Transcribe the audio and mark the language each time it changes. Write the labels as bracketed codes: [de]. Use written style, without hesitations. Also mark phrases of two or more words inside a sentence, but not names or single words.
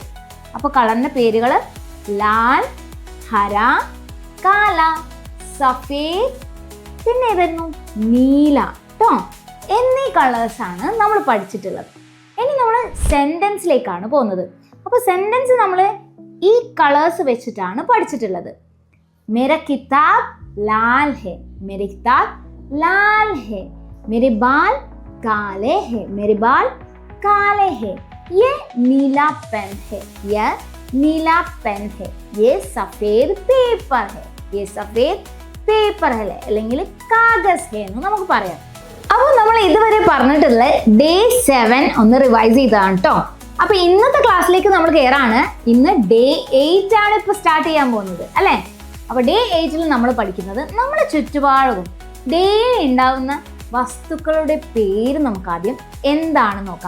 [ml] അപ്പോൾ കളറിന്റെ പേരുകൾ ലാൽ, ഹര, കാല, സഫേദ്, പിന്നെ ഏതായിരുന്നു നീല ട്ടോ എന്നീ കളേഴ്സാണ് നമ്മൾ പഠിച്ചിട്ടുള്ളത്. ഇനി നമ്മൾ സെന്റൻസിലേക്കാണ് പോകുന്നത്. അപ്പോൾ സെന്റൻസ് നമ്മൾ ഈ കളേഴ്സ് വെച്ചിട്ടാണ് പഠിച്ചിട്ടുള്ളത്. [hi] मेरा किताब लाल है, मेरे किताब लाल है, मेरे बाल काले हैं, मेरे बाल काले हैं, ये नीला पेन है, यह नीला पेन है, ये सफेद पेपर है, ये सफेद पेपर है അല്ലെങ്കിൽ കാഗസ് है [ml] എന്ന് നമുക്ക് പറയാം. അപ്പോൾ നമ്മൾ ഇതുവരെ പറഞ്ഞിട്ടുള്ള ഡേ 7 ഒന്ന് റിവൈസ് ചെയ്തതാണ് കേട്ടോ. അപ്പൊ ഇന്നത്തെ ക്ലാസ്സിലേക്ക് നമ്മൾ കയറാണ്. ഇന്ന് ഡേ 8 ആണ് ഇപ്പൊ സ്റ്റാർട്ട് ചെയ്യാൻ പോകുന്നത് അല്ലേ? അപ്പൊ ഡേ 8 നമ്മൾ പഠിക്കുന്നത് നമ്മുടെ ചുറ്റുപാടും ഡെയിലി ഉണ്ടാവുന്ന വസ്തുക്കളുടെ പേര് നമുക്ക് ആദ്യം എന്താണെന്ന് നോക്കാം.